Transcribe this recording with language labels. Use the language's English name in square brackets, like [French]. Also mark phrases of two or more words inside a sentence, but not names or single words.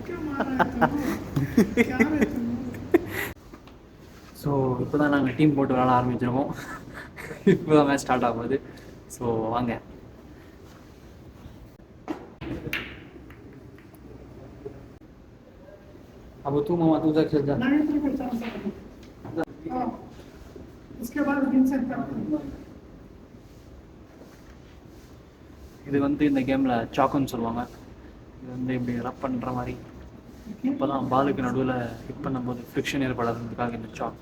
[Tamil] ஸோ இப்போ தான் நாங்கள் டீம் போட்டு விளாட ஆரம்பிச்சிருக்கோம். இப்போ தான் [English] match start [Tamil] ஆகுது. ஸோ வாங்க. [Hindi] अब तू मामा तू जा खेल जा. [Tamil] இது வந்து இந்த கேமில் சாக்குன்னு சொல்லுவாங்க. இது வந்து இப்படி ரப் பண்ணுற மாதிரி இப்போ தான் பாலுக்கு நடுவில் ஹிட் பண்ணும்போது ஃப்ரிக்ஷன் ஏற்படாததுக்காக இந்த சாக்.